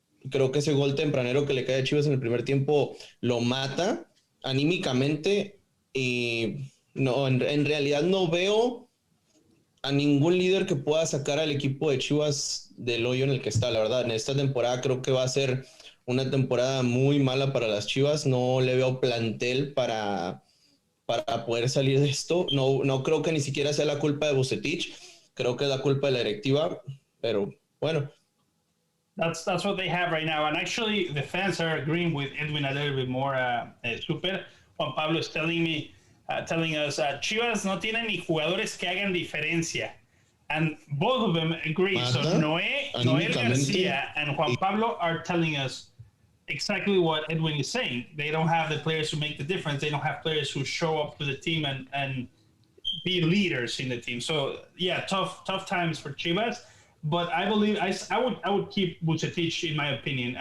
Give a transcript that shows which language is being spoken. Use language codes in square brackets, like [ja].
[es] Creo que ese gol tempranero que le cae a Chivas en el primer tiempo lo mata anímicamente, y no, en realidad no veo a ningún líder que pueda sacar al equipo de Chivas del hoyo en el que está. La verdad, en esta temporada creo que va a ser una temporada muy mala para las Chivas. No le veo plantel para poder salir de esto. No creo que ni siquiera sea la culpa de Bucetich. Creo que es la culpa de la directiva, pero bueno. [en] That's what they have right now. And actually, the fans are agreeing with Edwin a little bit more. Super. [es] Juan Pablo [en] is telling us, [es] Chivas no tienen ni jugadores que hagan diferencia. [en] And both of them agree. So Noel Garcia and Juan Pablo are telling us exactly what Edwin is saying. They don't have the players who make the difference. They don't have players who show up to the team and be leaders in the team. So, yeah, tough times for Chivas. But I believe I would keep Bucetich, in my opinion.